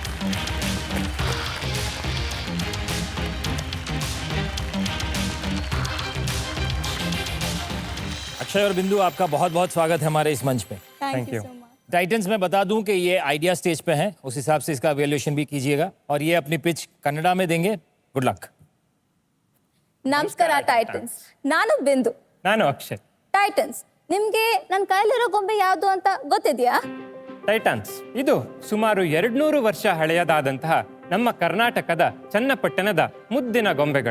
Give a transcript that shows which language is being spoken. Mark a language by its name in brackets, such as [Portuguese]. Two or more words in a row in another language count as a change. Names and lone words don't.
[Hindi] अक्षय और बिंदु, आपका बहुत बहुत स्वागत है हमारे इस मंच पे। [English] thank you. [Hindi] टाइटन्स में बता दूं कि ये [English] idea stage [Hindi] पे है, उस हिसाब से इसका वैल्यूएशन भी कीजिएगा, और ये अपनी पिच कन्नड़ा में देंगे। [English] good luck. [Kannada] ನಮಸ್ಕಾರ ಟೈಟನ್ಸ್, ನಾನು ಬಿಂದು. ನಾನು ಅಕ್ಷಯ್. ಟೈಟನ್ಸ್, ನಿಮ್ಗೆ ನನ್ನ ಕೈಲಿರೋ ಗೊಂಬೆ ಯಾವುದು ಅಂತ ಗೊತ್ತಿದೆಯಾ? ಟೈಟಾನ್ಸ್ ಇದು ಸುಮಾರು 200 ವರ್ಷ ಹಳೆಯದಾದಂತಹ ನಮ್ಮ ಕರ್ನಾಟಕದ ಚನ್ನಪಟ್ಟಣದ ಮುದ್ದಿನ ಗೊಂಬೆಗಳು.